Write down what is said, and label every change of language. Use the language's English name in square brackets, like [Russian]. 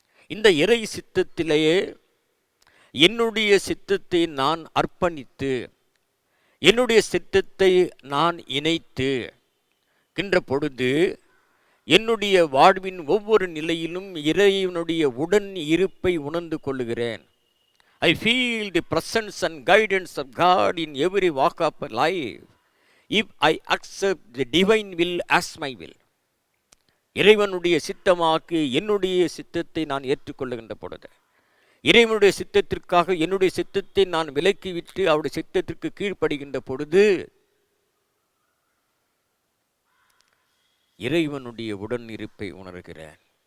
[Tamil] இந்த இறை சித்தத்திலேயே என்னுடைய சித்தத்தை நான் அர்ப்பணித்து என்னுடைய சித்தத்தை நான் இணைத்து கின்ற பொழுது என்னுடைய வாழ்வின் ஒவ்வொரு நிலையிலும் இறைவனுடைய உடன் இருப்பை உணர்ந்து கொள்ளுகிறேன். [English] I feel the presence and guidance of God in every walk of my life if I accept the divine will as my will. [Tamil] இறைவனுடைய சித்தமாக்கு என்னுடைய சித்தத்தை நான் ஏற்றுக்கொள்ளுகின்ற பொழுது, இறைவனுடைய சித்தத்திற்காக என்னுடைய சித்தத்தை நான் விலக்கி விட்டு அவருடைய சித்தத்திற்கு கீழ்ப்படுகின்ற பொழுது இறைவனுடைய உடன் இருப்பை உணர்கிறேன்.